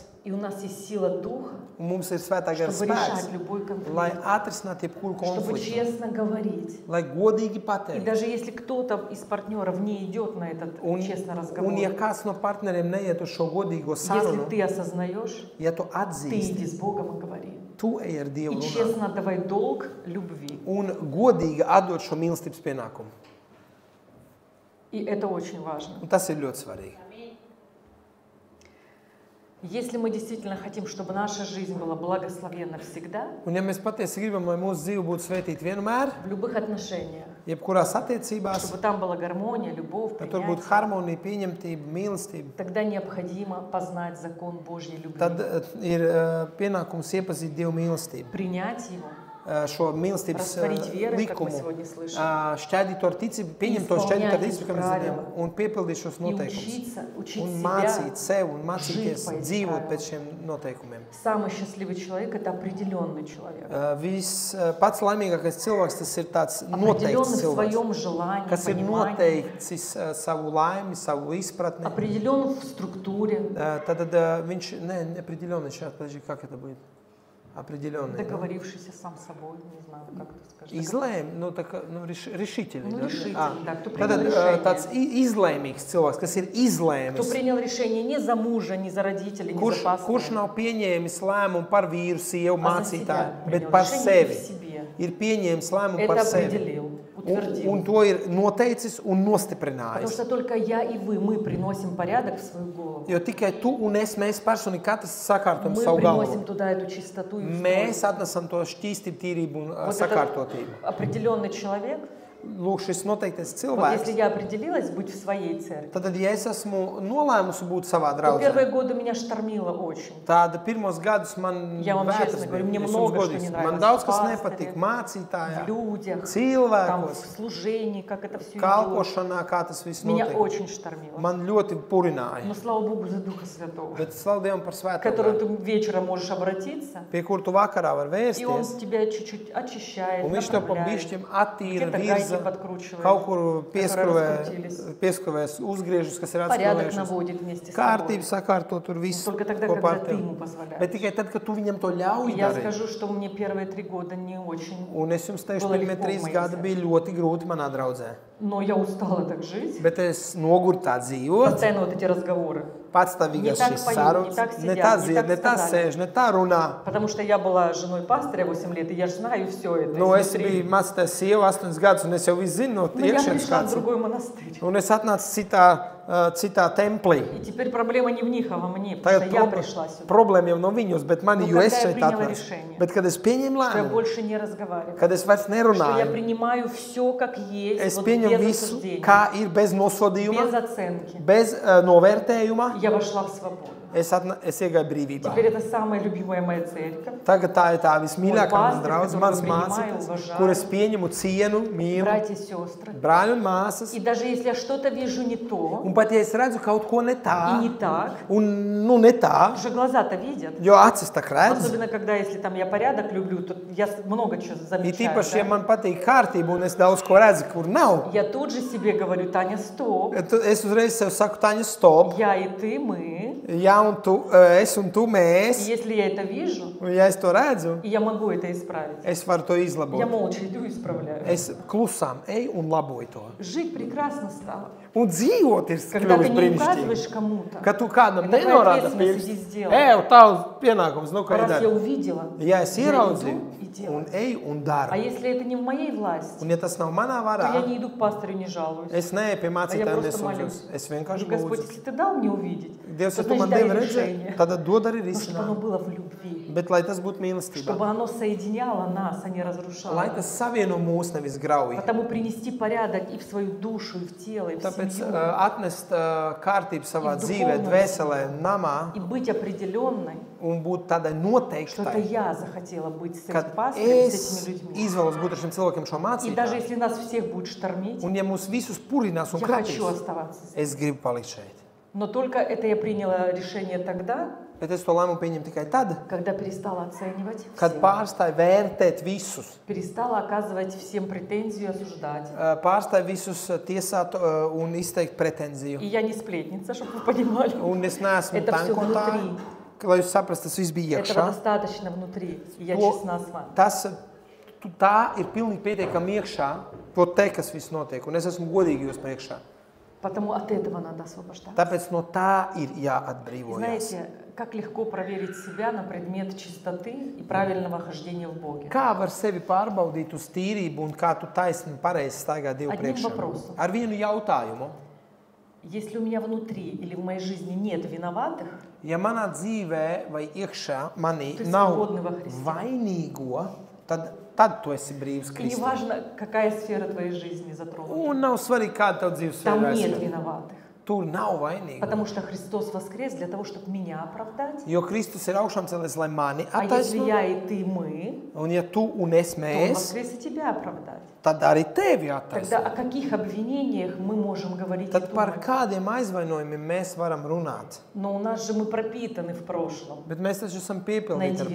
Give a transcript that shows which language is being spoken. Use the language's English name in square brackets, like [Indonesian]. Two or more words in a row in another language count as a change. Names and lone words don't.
[Russian] И у нас есть сила Духа, [Latvian] un mums ir svētā gara [Russian] чтобы решать [Latvian] spēks, [Russian] любой [Latvian] lai [Russian] конфликт, [Latvian] atrisinātu jebkuru [Russian] чтобы [Latvian] konfliktu, [Russian] честно говорить. [Latvian] lai godīgi [Russian] И [Latvian] pateikt. [Russian] даже если кто-то из партнеров не идет на этот честный разговор, [Latvian] Un ja kāds no partneriem neiet uz šo godīgo [Russian] если [Latvian] sarunu, [Russian] ты осознаешь, [Latvian] ja tu [Russian] ты [Latvian] atzīsti, [Russian] иди с Богом и говори. [Latvian] tu ej ar Dievu [Russian] И [Latvian] runāt [Russian] честно отдавай долг любви. [Latvian] un godīgi atdot šo mīlestības pienākumu. [Russian] И это очень важно. [Latvian] Un tas ir ļoti svarīgi. [Russian] Если мы действительно хотим, чтобы наша жизнь была благословенна всегда, [Latvian] Un ja mēs patiesi gribam, lai mūsu dzīve būtu svētīta vienmēr, [Russian] в любых отношениях, [Latvian] jebkurās attiecībās, [Russian] чтобы там была гармония, любовь, [Latvian] ka tur būtu [Russian] принятие, [Latvian] harmonija, pieņemtība, mīlestība, [Russian] тогда необходимо познать закон Божьей любви, [Latvian] tad ir pienākums iepazīt Dievu mīlestību, [Russian] принять его [Latvian] šo mīlestības likumu, šķēdīt to ar ticību, pieņemt to šķēdīt ar ticību, ka mēs zinām, un piepildīt šos noteikumus, un mācīt sev, un mācīties dzīvot pēc šiem noteikumiem. [Russian] Самый счастливый человек – это определенный человек. [Latvian] Pats laimīgākais cilvēks, tas ir tāds noteikts cilvēks, kas ir noteicis savu laimi, savu izpratni. [Russian] Определен в структуре. [Latvian] Tad viņš, [Russian] неопределенный, сейчас, подожди, как это будет? Определенный. Договорившийся сам с собой, не знаю, как это сказать. Izlēm, решительный. Ну, решительный, да, кто принял [Latvian] Tad [Russian] решение. [Latvian] tāds izlēmīgs cilvēks, kas ir izlēmis. [Russian] Кто принял решение не за мужа, не за родителей, не за пастора. [Latvian] Kurš nav pieņēmis lēmumu par vīru, sievu, mācītāju, bet par sevi. Ir pieņēmis lēmumu par sevi. Un to ir noteicis un nostiprinājis. [Russian] Потому что только я и вы, мы приносим порядок в свою голову. [Latvian] Jo tikai tu un es, mēs personīgi katrs sakārtojam [Russian] Мы [Latvian] savu galvu. [Russian] приносим туда эту чистоту и [Latvian] Mēs atnesam to šķīstību, tīrību un [Russian] вот [Latvian] sakārtotību. [Russian] определенный человек. [Latvian] Lūk, šis noteiktais [Russian] Вот [Latvian] cilvēks. [Russian] если я определилась быть в своей церкви, [Latvian] Tad, ja es esmu nolēmusi būt savā [Russian] то [Latvian] draudzē, [Russian] первые годы меня штормило очень. [Latvian] tāda pirmos gadus man [Russian] Я вам [Latvian] vētras [Russian] честно говорю, [Latvian] bija. [Russian] мне [Latvian] Es jums [Russian] много что [Latvian] godīgs. [Russian] не [Latvian] Man [Russian] нравилось [Latvian] daudz [Russian] в [Latvian] kas [Russian] пасторе, [Latvian] nepatīk [Russian] в [Latvian] mācītājā, [Russian] людях, там [Latvian] cilvēkos, [Russian] в служении, как это все идет. [Latvian] kalpošanā, kā tas viss [Russian] Меня [Latvian] notiek. [Russian] очень штормило. [Latvian] Man ļoti purināja. [Russian] Но слава Богу за Духа Святого, [Latvian] Bet slavu Dievam par [Russian] к [Latvian] svēto [Russian] которому [Latvian] garu, [Russian] ты вечером можешь обратиться, [Latvian] pie kur tu vakarā var [Russian] и Он [Latvian] vērsties. [Russian] тебя чуть-чуть очищает, [Latvian] Un viņš tev pa [Russian] направляет, [Latvian] bišķiem attīra, [Russian] где-то гайки [Latvian] virza, [Russian] подкручивает, [Latvian] kaut kur [Russian] раскрутились. [Latvian] pieskrāvēs uzgriežus, kas ir [Russian] порядок [Latvian] atskrāvējušies. [Russian] наводит вместе с [Latvian] Kārtību [Russian] тобой. [Latvian] sakārto tur visu [Russian] Только тогда, [Latvian] kopā [Russian] когда [Latvian] ar [Russian] ты [Latvian] tevi. [Russian] ему позволяешь. [Latvian] Bet tikai tad, kad tu viņam to ļauj [Russian] Я [Latvian] darīt. [Russian] скажу, что мне первые 3 года не очень, [Latvian] Un es jums teikšu, [Russian] Было [Latvian] pirmie [Russian] легко [Latvian] 3 [Russian] в моей [Latvian] gadi [Russian] церкви. [Latvian] bija ļoti grūti manā draudzē. [Russian] но я устала так жить. [Latvian] Bet es noguru tā dzīvot. [Russian] Постоянно вот эти разговоры. [Latvian] Patstāvīgās [Russian] Не так [Latvian] šīs [Russian] поют, [Latvian] sarunas, [Russian] не так [Latvian] ne [Russian] сидят, [Latvian] tā [Russian] не [Latvian] dzied, [Russian] так [Latvian] ne tā [Russian] сказали. [Latvian] sēž, ne tā runā. [Russian] Потому что я была женой пастыря 8 лет, и я же знаю все это. [Latvian] Nu, es [Russian] изнутри. [Latvian] biju mācītājs sieva 8 gadus, un es jau visu zinu no [Russian] Но я [Latvian] iekšienes [Russian] пришла в [Latvian] kāds. [Russian] другой монастырь. [Latvian] Un es atnācu citā templī. [Russian] И теперь проблема не в них, а во мне, потому [Latvian] Tagad [Russian] что я пришла сюда. [Latvian] problēma jau nav viņos, bet mani, Nu, jo es [Russian] когда я [Latvian] šeit [Russian] приняла [Latvian] atnācu. [Russian] решение, [Latvian] Bet, kad es pieņēmu [Russian] Что я [Latvian] lēmumu, [Russian] больше не разговариваю. [Latvian] kad es vairs [Russian] Что я [Latvian] nerunāju, [Russian] принимаю все как есть, [Latvian] es [Russian] вот [Latvian] pieņemu [Russian] без [Latvian] visu, [Russian] осуждения, [Latvian] kā ir, bez [Russian] без [Latvian] nosodījuma, [Russian] оценки. [Latvian] bez novērtējuma. [Russian] Я вошла в свободу. [Latvian] Es iegāju brīvībā. [Russian] Теперь это самая любимая моя церковь. [Latvian] Tagad tā ir tā vismīļākā Un manas pastori, draudzes, [Russian] которую [Latvian] manas [Russian] принимаю, [Latvian] mācītes, [Russian] уважаю. [Latvian] kuras pieņemu cienu, mīlu, [Russian] Братья и сестры. [Latvian] brāļi un māsas. [Russian] И даже если я что-то вижу не то [Latvian] Un pat ja es redzu kaut ko ne [Russian] и [Latvian] tā, [Russian] не так, [Latvian] un nu ne tā, [Russian] потому что глаза-то видят. [Latvian] jo acis tā redz. [Russian] Особенно, когда если там я порядок люблю, то я много чего [Latvian] Ir [Russian] замечаю. [Latvian] tīpaši, ja [Russian] Да? [Latvian] man patīk kārtība un es daudz ko redzu, kur nav. [Russian] Я тут же себе говорю, Таня, стоп. [Latvian] Es uzreiz sev saku, Taņa, stop. [Russian] Я и ты, мы. [Latvian] Ja, un tu, es un tu [Russian] И [Latvian] mēs. [Russian] если я это вижу, [Latvian] Un ja es to redzu, [Russian] и я могу это исправить, [Latvian] es varu to [Russian] я [Latvian] izlabot. [Russian] молча иду и исправляю. [Latvian] Es klusām eju un laboju to. [Russian] Жить прекрасно стало. [Latvian] Un dzīvot ir [Russian] Когда ты [Latvian] kļuvis [Russian] не [Latvian] brīnišķīgi. [Russian] указываешь кому-то, [Latvian] Ka tu kādam [Russian] Это твоя [Latvian] nenorāda [Russian] ответственность, [Latvian] pirkstu. [Russian] иди сделай. [Latvian] Tavs pienākums, nu, ko ir [Russian] раз я [Latvian] dara. [Russian] увидела, [Latvian] Ja es [Russian] я [Latvian] ieraudzīju [Russian] иду и делаю. [Latvian] un eju un [Russian] А [Latvian] daru. [Russian] если это не в моей власти, [Latvian] Un ja tas nav manā [Russian] то я [Latvian] varā, [Russian] не иду к пастору, не жалуюсь. [Latvian] es neeju pie [Russian] А я [Latvian] mācītājiem [Russian] просто молюсь. [Latvian] nesūdzos. Es vienkārši [Russian] Говорю, Господь, [Latvian] lūdzu. [Russian] если ты дал мне увидеть, [Latvian] Dievs, [Russian] то [Latvian] ja tu [Russian] значит [Latvian] man [Russian] дай [Latvian] devi redzēt, [Russian] решение. [Latvian] tad dod arī [Russian] Но чтобы оно [Latvian] risinājumu. [Russian] было в любви. [Latvian] Bet lai tas būtu mīlestībā. [Russian] Чтобы оно соединяло нас, а не разрушало. [Latvian] Lai tas savieno mūs, nevis grauj. [Russian] Потому принести порядок и в свою душу, и в тело, и в [Latvian] Tāpēc [Russian] семью. [Latvian] atnest kārtību savā [Russian] И в [Latvian] dzīvē, [Russian] духовном [Latvian] dvēselē, namā [Russian] И быть определенной, [Latvian] un būt tādai [Russian] что это [Latvian] noteiktai, [Russian] я захотела быть с [Latvian] kad [Russian] этим пастором, с [Latvian] es [Russian] этими людьми. [Latvian] izvēlos būt ar šiem cilvēkiem šo [Russian] И даже [Latvian] mācītāju. [Russian] если нас всех будет штормить, [Latvian] Un ja mūs visus purinās un [Russian] я хочу [Latvian] kratīs, [Russian] оставаться здесь. [Latvian] es gribu palikt šeit. [Russian] Но только это я приняла решение тогда, [Latvian] Bet es to lēmumu pieņemu tikai tad, [Russian] когда перестала оценивать [Latvian] kad [Russian] всех. [Latvian] pārstāju vērtēt visus. [Russian] Перестала оказывать всем претензию, осуждать. [Latvian] Pārstāju visus tiesāt un izteikt pretenziju. [Russian] И я не сплетница, чтобы вы понимали. [Latvian] Un es neesmu [Russian] Это всё [Latvian] tankotāji, [Russian] внутри. [Latvian] lai jūs saprastu, tas viss bija [Russian] Этого [Latvian] iekšā. [Russian] достаточно внутри. И я [Latvian] To- [Russian] честна с вами. [Latvian] Tā ir pilnīgi pietiekami iekšā, to te, kas viss notiek. Un es esmu godīgi jūs priekšā. [Russian] Потому от этого надо освобождаться. [Latvian] Tāpēc no tā ir [Russian] И [Latvian] jāatbrīvojas. [Russian] знаете, как легко проверить себя на предмет чистоты и правильного хождения в Боге. [Latvian] Kā var sevi pārbaudīt uz tīrību un kā tu taisni pareizi staigā Dievu [Russian] Одним [Latvian] priekšā? [Russian] вопросом. [Latvian] Ar vienu jautājumu. [Russian] Если у меня внутри или в моей жизни нет виноватых, [Latvian] Ja manā dzīvē vai iekšā manī Tu esi nav [Russian] свободный во Христе. [Latvian] vainīgo, tad tu esi brīvs [Russian] и [Latvian] Kristū. [Russian] неважно, какая сфера твоей жизни затронута, [Latvian] Un nav svarīgi, kāda tev dzīves [Russian] там [Latvian] sfēra [Russian] нет [Latvian] ir. [Russian] виноватых. [Latvian] tur nav vainīga. [Russian] Потому что Христос воскрес для того, чтобы меня оправдать. [Latvian] Jo Kristus ir augšām cēlies, lai mani [Russian] А если [Latvian] attaisnotu. [Russian] я и ты, мы, [Latvian] Un ja tu un es [Russian] то Он [Latvian] mēs, [Russian] воскрес и тебя оправдать. [Latvian] tad arī tevi [Russian] Тогда о [Latvian] attaisno. [Russian] каких обвинениях мы можем говорить и [Latvian] Tad par [Russian] думать? [Latvian] kādiem aizvainojumiem mēs varam runāt. [Russian] Но у нас же мы пропитаны в прошлом. [Latvian] Bet mēs taču esam piepildīti [Russian] Найди